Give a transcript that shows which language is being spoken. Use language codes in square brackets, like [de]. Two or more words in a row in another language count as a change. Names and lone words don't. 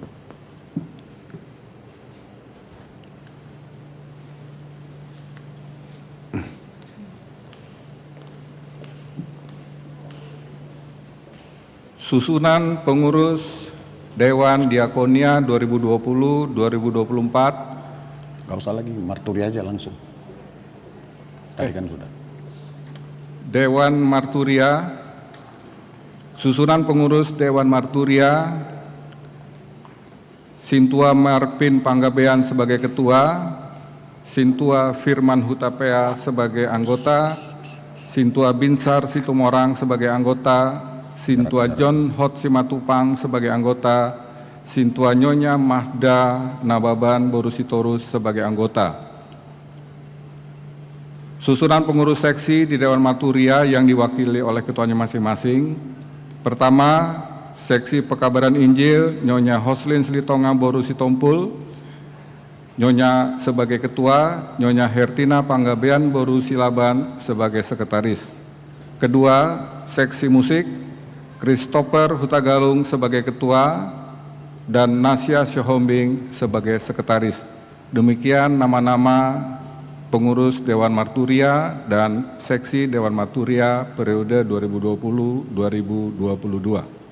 [id] Susunan pengurus Dewan Diakonia 2020-2024. Gak usah lagi, marturi aja langsung. Tadi kan sudah. Dewan Marturia. Susunan pengurus Dewan Marturia: Sintua Marpin Panggabean sebagai ketua, Sintua Firman Hutapea sebagai anggota, Sintua Binsar Situmorang sebagai anggota, Sintua John Hot Simatupang sebagai anggota, Sintua Nyonya Mahda Nababan Borusitorus sebagai anggota. Susunan pengurus seksi di Dewan Marturia yang diwakili oleh ketuanya masing-masing. Pertama, Seksi Pekabaran Injil, Nyonya Hoslin Slitonga Borusitompul, Nyonya sebagai ketua, Nyonya Hertina Panggabean Borusilaban sebagai sekretaris. Kedua, Seksi Musik, Christopher Hutagalung sebagai ketua, dan Nasya Syohombing sebagai sekretaris. Demikian nama-nama pengurus Dewan Marturia dan Seksi Dewan Marturia periode 2020-2022.